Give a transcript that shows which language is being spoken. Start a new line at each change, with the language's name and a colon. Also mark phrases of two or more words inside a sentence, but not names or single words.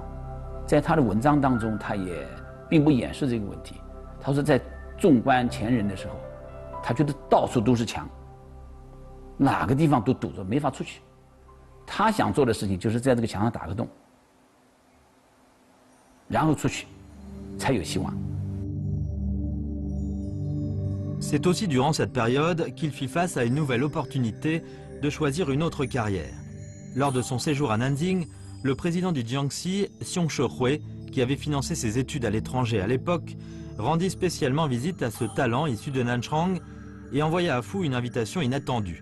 Chinese: 在他的文章当中，他也并不掩饰这个问题。他说，在纵观前人的时候，他觉得到处都是墙，哪个地方都堵着，没法出去。他想做的事情就是在这个墙上打个洞，然后出去，才有希望。
French: C'est aussi durant cette période qu'il fit face à une nouvelle opportunité de choisir une autre carrière. Lors de son séjour à Nanjing, le président du Jiangxi, Xiong Shehui, qui avait financé ses études à l'étranger à l'époque, rendit spécialement visite à ce talent issu de Nanchang et envoya à Fu une invitation inattendue.